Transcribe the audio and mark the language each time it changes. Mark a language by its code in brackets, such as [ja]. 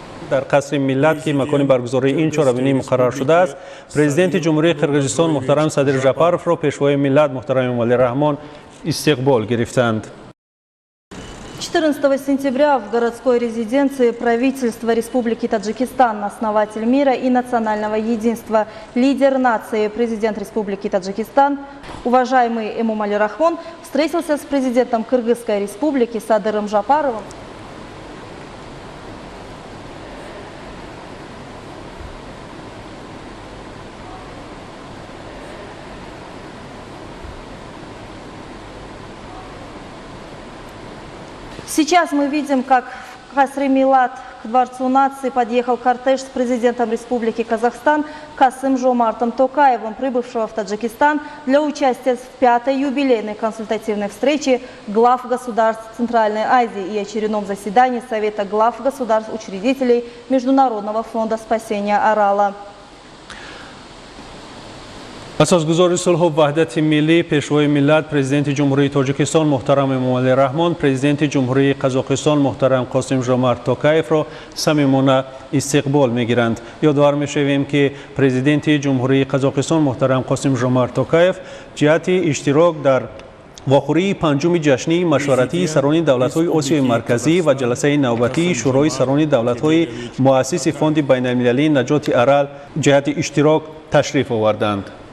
[tg] در قصر ملت که مکان برگزاری این چهاربینی مقرر شده است، پرزیدنت جمهوری قرقیزستان محترم صادر ژاپاروف را پیشوای ملت محترم эмомали رحمان استقبال گرفتند. [ru] 14 сентября в городской резиденции правительства Республики Таджикистан, основатель мира и национального единства, лидер нации, президент Республики Таджикистан, уважаемый эмомали Рахмон, встретился с президентом Кыргызской Республики Садыром Жапаровым. Сейчас мы видим, как в Касре Милат к Дворцу нации подъехал кортеж с президентом Республики Казахстан Касым-Жомартом Токаевым, прибывшего в Таджикистан для участия в 5-й юбилейной консультативной встрече глав государств Центральной Азии и очередном заседании Совета глав государств-учредителей Международного фонда спасения Арала. [tg] اساسگزار صلح و وحدت ملی پیشوای ملت پرزیدنت جمهوری تاجیکستان محترم эмомали رحمان، پرزیدنت جمهوری قزاقستان محترم قاسم ژومارت توکایف را صمیمانه استقبال می‌گیرند. یادآور می‌شویم که پرزیدنت جمهوری قزاقستان محترم قاسم ژومارت توکایف جهت اشتراک در واخوری پنجم جشنی مشورتی سران دولت‌های آسیای مرکزی و جلسه نوبتی شورای سران دولت‌های مؤسس فوند بین‌المللی نجات ارال جهت اشتراک تشریف آوردند.